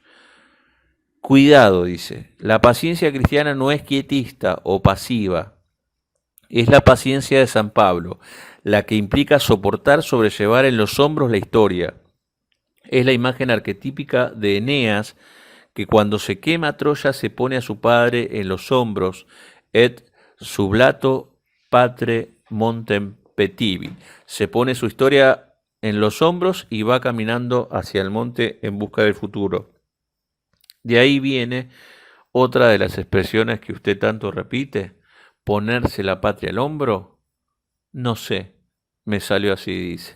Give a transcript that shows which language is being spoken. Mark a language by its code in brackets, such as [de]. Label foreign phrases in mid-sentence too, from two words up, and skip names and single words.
[es] Cuidado, dice, la paciencia cristiana no es quietista o pasiva, es la paciencia de San Pablo, la que implica soportar, sobrellevar en los hombros la historia. Es la imagen arquetípica de Eneas, que cuando se quema Troya se pone a su padre en los hombros, [la] et sublato patre montem petivi. [es] Se pone su historia en los hombros y va caminando hacia el monte en busca del futuro. De ahí viene otra de las expresiones que usted tanto repite, ponerse la patria al hombro. No sé, me salió así, dice.